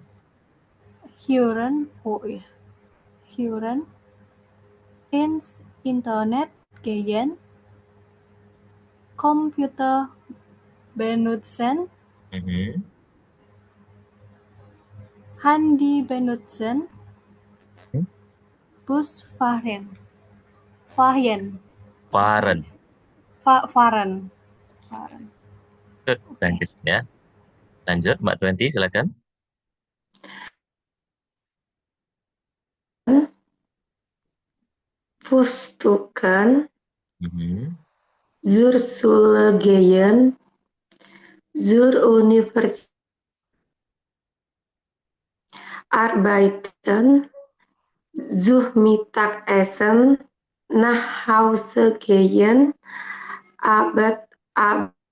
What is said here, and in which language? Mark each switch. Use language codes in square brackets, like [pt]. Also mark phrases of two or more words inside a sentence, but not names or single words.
[de] hören, oh ja, hören, ins Internet gehen, Computer benutzen, Mhm. Handy benutzen, Hmm, Bus fahren, fahren, fahren, Fahren. fahren, fahren. [id] Good. Oke. Lanjut ya. Lanjut, Mbak Twenty, silakan. Pustukan, Mhm. [de] zur Schule gehen, zur Universität arbeiten, zur Mittagessen, nach Hause gehen, Abend, Ab